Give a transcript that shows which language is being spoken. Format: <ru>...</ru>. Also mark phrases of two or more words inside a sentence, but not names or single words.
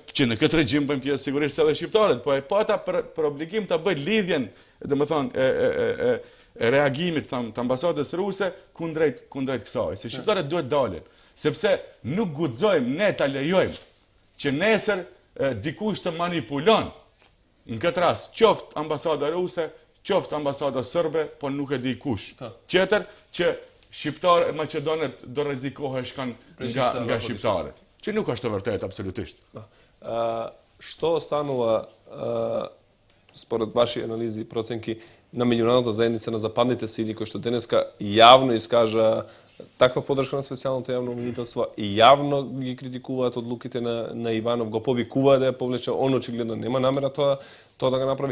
<sq>që në këtë regjim bëjnë pjesë sigurisht edhe shqiptarët, po e pata për obligim ta bëj lidhjen, domethënë e reagimit të ambasadës ruse kundrejt kësaj, se shqiptarët duhet dalin, sepse nuk guxojmë ne ta lejojmë që nesër dikush të manipulon në këtë rast qoftë ambasada ruse, qoftë ambasada serbe, po nuk e di kush. Tjetër që shqiptarë Maqedonet do rrezikoheshin nga shqiptarët. Që nuk është të vërtetë absolutisht.</sq> <mk>Što станува според ваши анализи и проценки на меѓународната заедница на западните сили кои што денеска јавно искажа таква поддршка на специјалното јавно обвинителство и јавно ги критикуваат одлуките на Иванов, го повикуваат да ја повлече, он очигледно нема намера тоа да го направи.</mk>